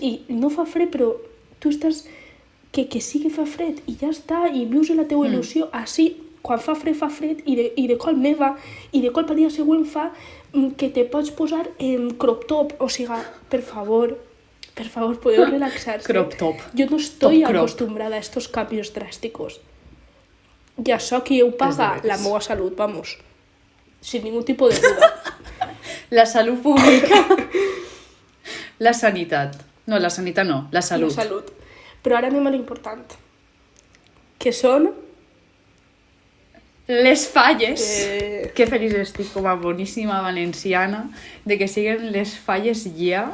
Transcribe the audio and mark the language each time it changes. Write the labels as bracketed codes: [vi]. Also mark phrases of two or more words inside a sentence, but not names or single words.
[ca] I no fa fred, però tu estàs que sí que fa fred i ja està, i vius la teva il·lusió. Així, quan fa fred i de cop neva, i de cop al dia següent fa que te pots posar en [en] crop top. [ca] O sigui, per favor, podeu relaxar-se. [en] Crop top. [es] Jo no estoy acostumbrada a estos cambios drásticos. [ca] I això qui ho paga? La meva salut, [es] vamos. Sin ningún tipo de duda. [ca] La salut pública. La sanitat. No, la sanitat no, la salut. La salut. Però ara anem a l'important. Que són... les falles. Que feliç estic com a boníssima valenciana de que siguen les falles ja.